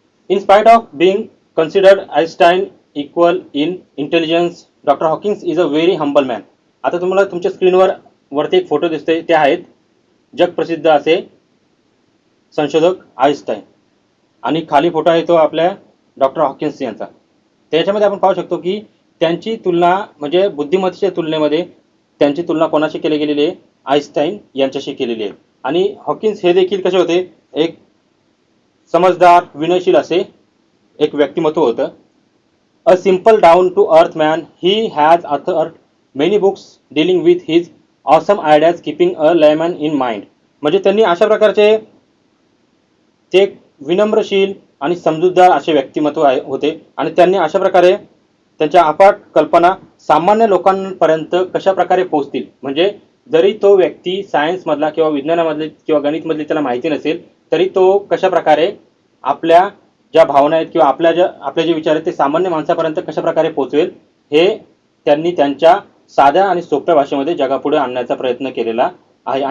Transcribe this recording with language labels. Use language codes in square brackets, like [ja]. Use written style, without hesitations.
[en] In spite of being considered Einstein equal in intelligence, Dr. Hawkins is a very humble man. [mr] आता तुम्हाला तुमच्या स्क्रीनवर वरती एक फोटो दिसतोय, ते आहेत जगप्रसिद्ध असे संशोधक आइन्स्टाईन, आणि खाली फोटो आहे तो आपल्या डॉक्टर हॉकिन्स यांचा. त्याच्यामध्ये आपण पाहू शकतो की त्यांची तुलना म्हणजे बुद्धिमत्तेच्या तुलनेमध्ये त्यांची तुलना कोणाशी केली गेलेली आहे, आइन्स्टाईन यांच्याशी केलेली आहे. आणि हॉकिन्स हे देखील कसे होते, एक समजदार विनयशील असे एक व्यक्तिमत्व होतं. [en] A simple down to earth man, he has authored many books dealing with his awesome ideas keeping a layman in mind. [mr] म्हणजे त्यांनी अशा प्रकारचे ते एक विनम्रशील आणि समजूतदार असे व्यक्तिमत्व होते आणि त्यांनी अशा प्रकारे त्यांच्या अफाट कल्पना सामान्य लोकांपर्यंत कशा प्रकारे पोहोचतील, म्हणजे जरी तो व्यक्ती सायन्समधला किंवा विज्ञानामधले किंवा गणितमधली त्याला माहिती नसेल, तरी तो कशा प्रकारे आपल्या ज्या भावना आहेत किंवा आपले जे विचार आहेत ते सामान्य माणसापर्यंत कशा प्रकारे पोहोचवेल, हे त्यांनी त्यांच्या साध्या आणि सोप्या भाषेमध्ये जगापुढे आणण्याचा प्रयत्न केलेला आहे.